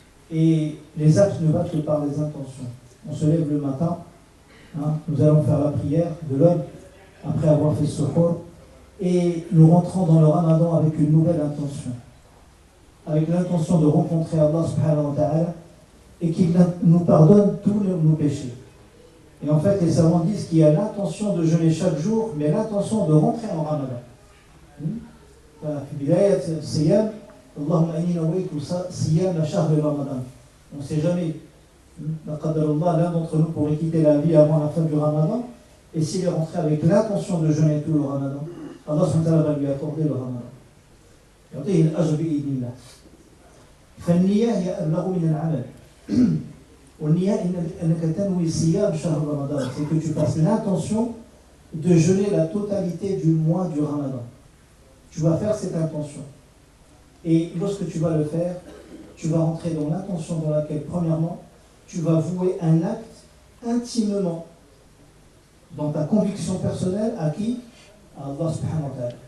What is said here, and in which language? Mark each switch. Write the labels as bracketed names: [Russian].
[French] Et les actes ne battent que par les intentions. On se lève le matin, nous allons faire la prière de l'aube, après avoir fait suhour, et nous rentrons dans le Ramadan avec une nouvelle intention. Avec l'intention de rencontrer Allah subhanahu wa ta'ala et qu'il nous pardonne tous nos péchés. Et en fait, les savants disent qu'il y a l'intention de jeûner chaque jour, mais l'intention de rentrer en Ramadan. [Arabic] في بداية الصيام اللهم إني نويت صيام شهر رمضان. [French] On ne sait jamais. L'un d'entre nous pourrait quitter la vie avant la fin du Ramadan, et s'il est rentré avec l'intention de jeûner tout le Ramadan, Allah subhanahu wa ta'ala va lui accorder le Ramadan. [Arabic] يعطيه الأجر بإذن الله. فالنية هي أبلغ من العمل. والنية أنك تنوي صيام شهر رمضان. [French] C'est que tu fasses l'intention de jeûner la totalité du mois du Ramadan. Tu vas faire cette intention. Et lorsque tu vas le faire, tu vas rentrer dans l'intention dans laquelle, premièrement, tu vas vouer un acte intimement dans ta conviction personnelle à qui? À Allah subhanahu wa ta'ala.